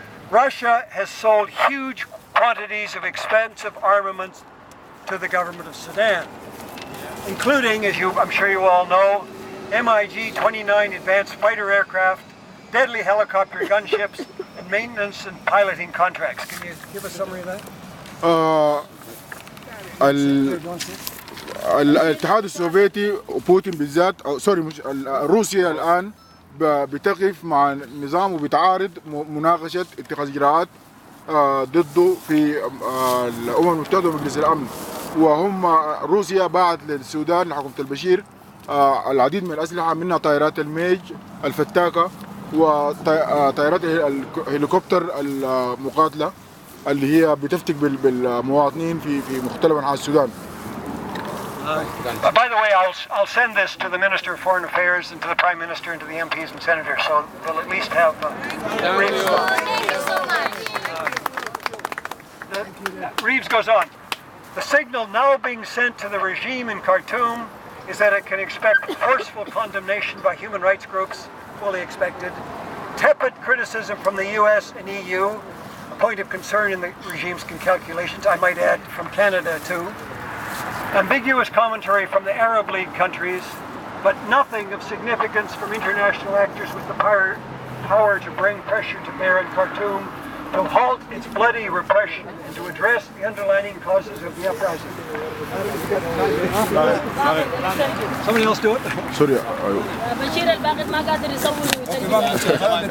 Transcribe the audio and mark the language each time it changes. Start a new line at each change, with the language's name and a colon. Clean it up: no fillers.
English: Russia has sold huge quantities of expensive armaments to the government of Sudan, including, as I'm sure you all know, MiG-29 advanced fighter aircraft, deadly helicopter gunships, and maintenance and piloting contracts." Can you give a summary of that?
Arabic: الاتحاد السوفيتي وبوتين بالذات أو سوري مش روسيا الآن بتقف مع النظام وبتعارض مناقشة اتخاذ إجراءات ضده في الأمم المتحدة ومجلس الأمن. وهم روسيا باعت للسودان لحكومة البشير العديد من الأسلحة منها طائرات الميج الفتاكة وطائرات الهليكوبتر المقاتلة اللي هي بتفتك بالمواطنين في مختلف أنحاء السودان.
English: By the way, I'll send this to the Minister of Foreign Affairs and to the Prime Minister and to the MPs and Senators, so they'll at least have... Thank you so much. Reeves goes on. "The signal now being sent to the regime in Khartoum is that it can expect forceful condemnation by human rights groups, fully expected, tepid criticism from the US and EU, a point of concern in the regime's calculations, I might add, from Canada too, ambiguous commentary from the Arab League countries, but nothing of significance from international actors with the power to bring pressure to bear in Khartoum to halt its bloody repression and to address the underlying causes of the uprising." Somebody else do it?
Arabic: سوريا. بشير الباقي ما قادر يصور